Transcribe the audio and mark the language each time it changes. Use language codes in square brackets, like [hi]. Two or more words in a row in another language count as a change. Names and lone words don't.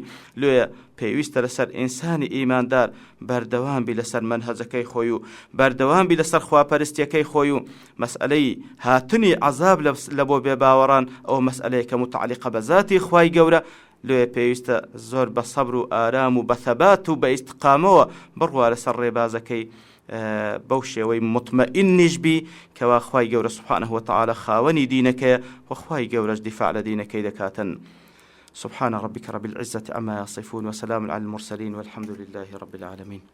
[ckb] لێ پێویستە لەسەر ئینسانی ئیماندار بەردەوام بی لەسەر منهەجەکەی خۆی و بەردەوام بی لەسەر خواپەرستیەکەی خۆی و مەسئلەی هاتنی عەزاب لە بۆ بێباوەڕان ئەو مەسئلەیە کە متعلقە بە ذاتی خوای گەورە لێ پێویستە زۆر بە سەبر و ئارام و بە ثەبات و بە ئیستقامەوە بڕوا لەسەر ڕێبازەکەی بەو شێوەی مطمئنیش بی کەوا خوای گەورە [ar] سبحانه وتعالى [ckb] خاوەنی دینەکەیە و خوای گەورەش دیفاع لە دینەکەی دەکاتن. [ar] سبحان ربك رب العزة عما يصفون وسلام على المرسلين والحمد لله رب العالمين.